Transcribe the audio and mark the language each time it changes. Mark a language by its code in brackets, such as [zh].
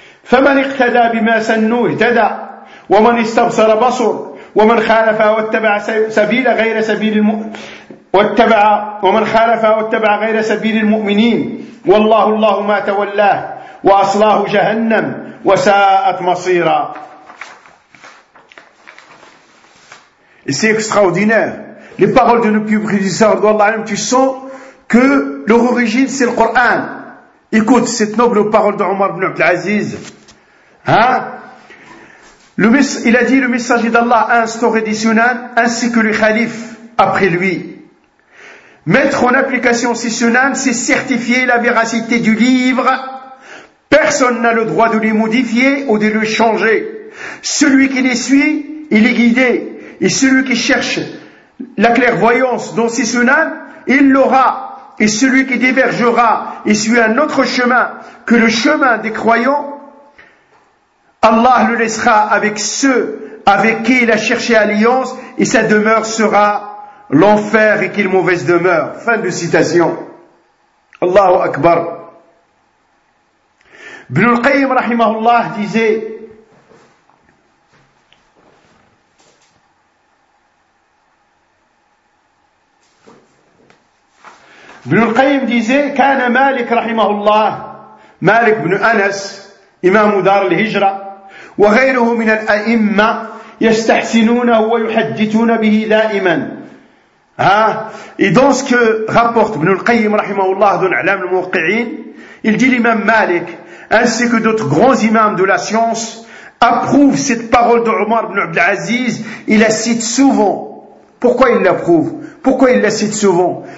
[ar] فمن اقتدى بما سنوه اهتدى ومن استبصر بصر ومن خالف واتبع سبيل غير سبيل واتبع ومن خالف واتبع غير سبيل المؤمنين والله الله ما تولاه واصلاه جهنم وساءت مصيرا. [fr] C'est extraordinaire les paroles de nos pieux prédécesseurs. Allah même, tu sens que l'origine c'est le Coran. Écoute cette noble parole de Omar ibn Abdel Aziz. Hein? Il a dit, le messager d'Allah a instauré des sunan, ainsi que les khalifs après lui. Mettre en application ces sunan, c'est certifier la véracité du livre. Personne n'a le droit de les modifier ou de le changer. Celui qui les suit, il est guidé. Et celui qui cherche la clairvoyance dans ces sunan, il l'aura. Et celui qui divergera et suit un autre chemin que le chemin des croyants, Allah le laissera avec ceux avec qui il a cherché alliance et sa demeure sera l'enfer et qu'il mauvaise demeure. Fin de citation. Allahu Akbar. Ibn al-Qayyim rahimahullah disait, [ar] كان مالك رحمه الله مالك بن أنس إمام دار الهجرة وغيره من الأئمة يستحسنونه ويحدثون به دائما. [fr] Et dans ce que rapporte Ibn al-Qayyim rahimahullah dans l'Alam al-Muwaqqi'in, il dit l'imam Malik ainsi que d'autres grands imams de la science approuvent cette parole de Omar ibn Abdel Aziz. Il la cite souvent. Pourquoi il l'approuve? Pourquoi il la cite souvent?